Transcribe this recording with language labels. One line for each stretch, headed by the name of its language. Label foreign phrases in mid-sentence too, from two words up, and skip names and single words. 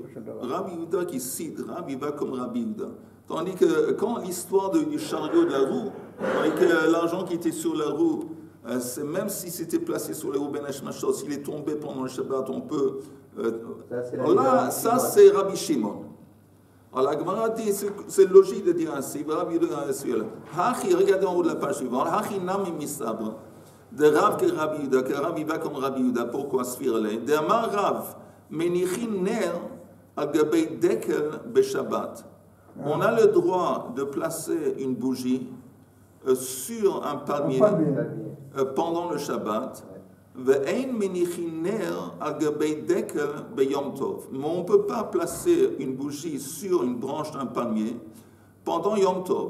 French: Rabbi Yehuda qui cite Rav, il va comme Rabbi Yehuda. Tandis que quand l'histoire du chariot de la roue, avec l'argent qui était sur la roue, même si c'était placé sur la roue
Hebrew: בין השמשות,
French: s'il est tombé pendant le Shabbat, on peut. Ça, c'est Rabbi Shimon. Alors la Gemara dit, c'est logique de dire ainsi. Regardez en haut de la page suivante.
Hebrew: הכי נמי מסתברא.
French: De Rav que Rabbi Yehuda, que Rav va comme Rabbi Yehuda. Pourquoi sfirele?
Hebrew: דאמר רב, מניחין נר על גבי דקל בשבת.
French: On a le droit de placer une bougie sur un palmier pendant le Shabbat. Mais on ne peut pas placer une bougie sur une branche d'un palmier pendant Yom Tov.